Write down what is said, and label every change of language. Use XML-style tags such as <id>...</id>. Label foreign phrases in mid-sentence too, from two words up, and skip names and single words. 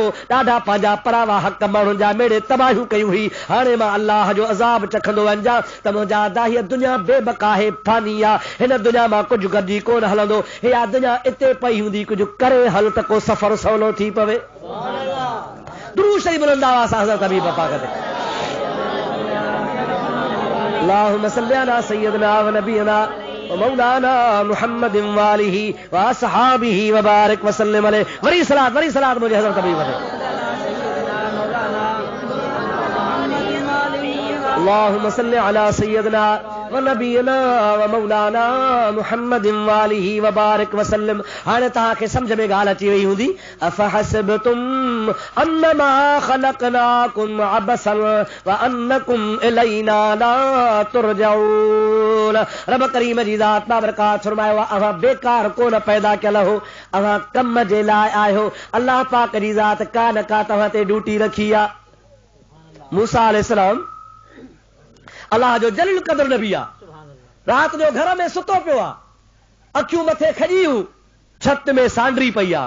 <sd>ॾाढा पंहिंजा परावा हक़ माण्हुनि जा मेड़े तबाहियूं कयूं हुई, हाणे मां अल्लाह जो अज़ाब चखंदो वञा त मुंहिंजा दाही दुनिया बेबका है, फानी आहे, हिन दुनिया मां कुझु गॾिजी कोन हलंदो। इहा दुनिया इते पई हूंदी, कुझु करे हल त को सफ़र सवलो थी पवे। दुरूद शरीफ बुलंद आवाज़ सां हज़रत हबीब पाक ते</sd> <ar>اللهم صل على سيدنا ونبينا ومولانا محمد وآله وأصحابه وبارك وسلم عليه.</ar> <sd>वरी सलात मुझे हज़रत हबीब ते</sd> <ar>اللهم صل على سيدنا ونبينا ومولانا محمد وآله وبارك وسلم.</ar> <sd>हाणे तव्हांखे सम्झ में ॻाल्हि अची वई हूंदी,</sd> <ar>أفحسبتم أنما خلقناكم عبثا وأنكم إلينا لا ترجعون.</ar> <sd>रब करीम जी ज़ात बाबरकात फरमायो अव्हां बेकार कोन पैदा कयल हो, अव्हां कम जे लाइ आहियो। अल्लाह पाक जी ज़ात का न का तव्हां ते ड्यूटी रखी आहे। मूसा अलैहिस्सलाम अल्लाह जो जलील क़द्र नबी आहे, रात जो घर में सुतो पियो आहे, अखियूं मथे खॼियूं, छत में सांड्री पई आहे।</sd>